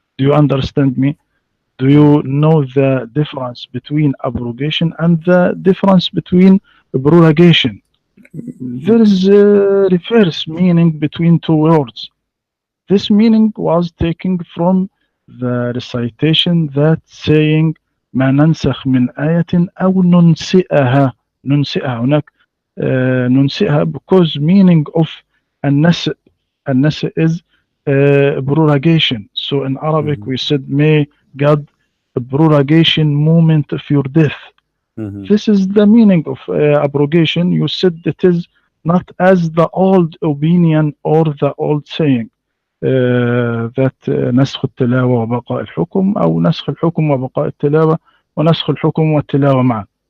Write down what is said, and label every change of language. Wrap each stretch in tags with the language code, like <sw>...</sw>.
<en>Do you understand me? Do you know the difference between abrogation and the difference between prorogation? There is a reverse meaning between two words. This meaning was taken from the recitation that saying</en> <ar>ما ننسخ من آية أو ننسئها. ننسئها هناك ننسئها</ar> <en>because meaning of</en> <ar>النسء.</ar> <en>النسء is prorogation. So in Arabic we said may God prorogation moment of your death. This is the meaning of abrogation. You said it is not as the old opinion or the old saying that</en> <ar>نسخ التلاوة وبقاء الحكم أو نسخ الحكم وبقاء التلاوة ونسخ الحكم والتلاوة معا.</ar>